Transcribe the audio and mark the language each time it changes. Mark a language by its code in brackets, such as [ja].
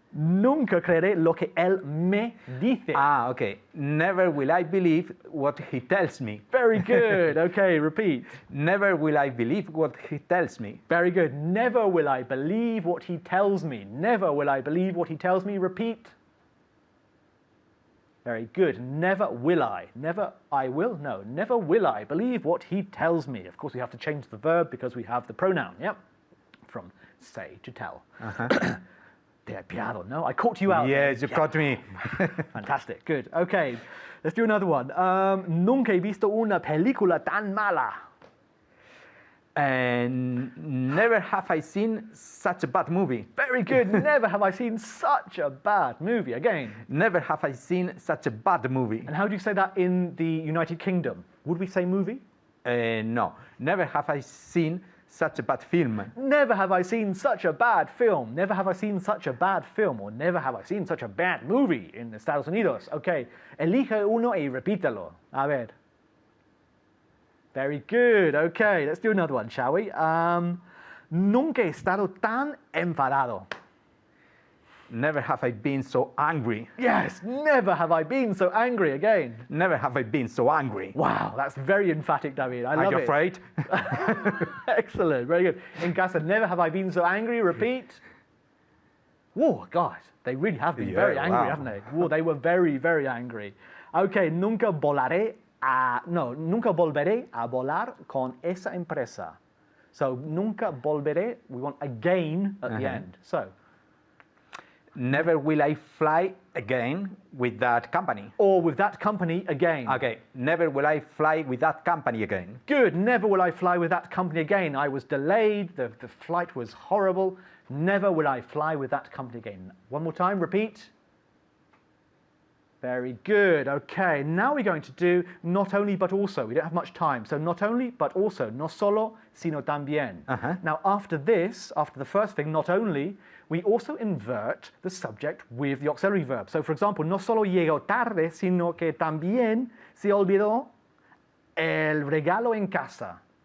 [es] Nunca creeré lo que él me dice. [en] Okay. Never will I believe what he tells me. Very good. Okay, repeat. Never will I believe what he tells me. Very good. Never will I believe what he tells me. Never will I believe what he tells me. Repeat. Very good. Never will I. Never I will? No. Never will I believe what he tells me. Of course, we have to change the verb because we have the pronoun, yep? From say to tell. [es] Te he pillado, no? [en] I caught you out. Yes, you caught me. Fantastic. Good. Okay. Let's do another one. [es] Nunca he visto una película tan mala. [en] And never have I seen such a bad movie. Very good. Never have I seen such a bad movie. Again. Never have I seen such a bad movie. And how do you say that in the United Kingdom? Would we say movie? No, never have I seen such a bad film. Never have I seen such a bad film. Never have I seen such a bad film. Or never have I seen such a bad movie in Estados Unidos. Okay. [es] Elige uno y repítalo. A ver. [en] Very good. Okay, let's do another one, shall we? [es] Nunca he estado tan enfadado. [en] Never have I been so angry. Yes, never have I been so angry again. Never have I been so angry. Wow, that's very emphatic, David. I Are love you it. afraid? Excellent, very good. In casa, never have I been so angry. Repeat. Whoa, gosh, they really have been very angry, wow. haven't they? Whoa, they were very, very angry. [es] Okay, nunca volveré a volar con esa empresa. [en] So, [es] nunca volveré, [en] we want again at the end. So, never will I fly again with that company. or with that company again. Okay, never will I fly with that company again. Good, never will I fly with that company again. I was delayed, the flight was horrible. Never will I fly with that company again. One more time, repeat. Very good. Okay, now we're going to do not only but also. We don't have much time. So not only but also. [es] No solo, sino también. [en] Now after this, after the first thing, not only, we also invert the subject with the auxiliary verb. So for example, [es] no solo llegó tarde, sino que también se olvidó el regalo en casa.